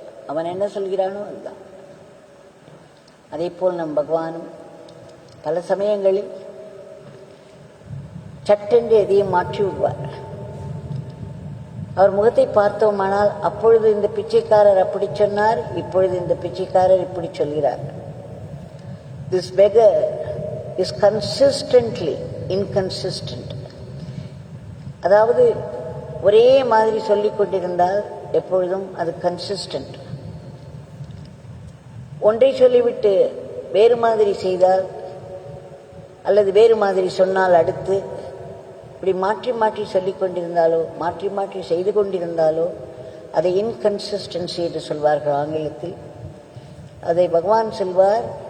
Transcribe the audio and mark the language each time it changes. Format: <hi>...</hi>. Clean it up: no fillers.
<ta>அவன் என்ன சொல்கிறானோ அதுதான். அதே போல் நம் பகவானும் பல சமயங்களில் சட்டென்று எதையும் மாற்றி விடுவார். அவர் முகத்தை பார்த்தோமானால் அப்பொழுது இந்த பிச்சைக்காரர் அப்படி சொன்னார், இப்பொழுது இந்த பிச்சைக்காரர் இப்படி சொல்கிறார்.</ta> <en>This beggar is consistently inconsistent.</en> <ta>அதாவது ஒரே மாதிரி சொல்லிக் கொண்டிருந்தால் எப்பொழுதும் அது கன்சிஸ்டன்ட். ஒன்றை சொல்லிவிட்டு வேறு மாதிரி செய்தால் அல்லது வேறு மாதிரி சொன்னால் அடுத்து இப்படி மாற்றி மாற்றி சொல்லிக் கொண்டிருந்தாலோ மாற்றி மாற்றி செய்து கொண்டிருந்தாலோ அதை இன்கன்சிஸ்டன்சி என்று சொல்வார்கள் ஆங்கிலத்தில். அதை பகவான் சொல்வார்,</ta>